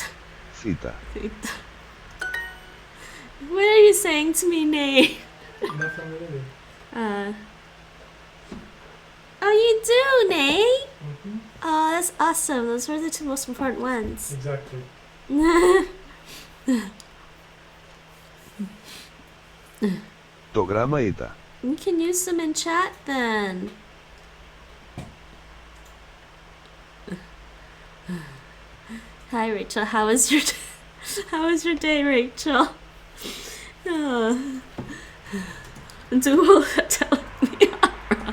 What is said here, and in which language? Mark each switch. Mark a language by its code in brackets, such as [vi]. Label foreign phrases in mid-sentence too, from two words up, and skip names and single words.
[en] Theta. Theta. What are you saying to me, Nate? Nothing really. Oh, you do, Nate? Mm-hmm. Oh, that's awesome. Those were the two most important ones. Exactly. [el] Το γράμμα ήτα. [en] We can use them in chat then. Hi, Rachel. How was your day, Rachel? Duolingo telling me I'm wrong.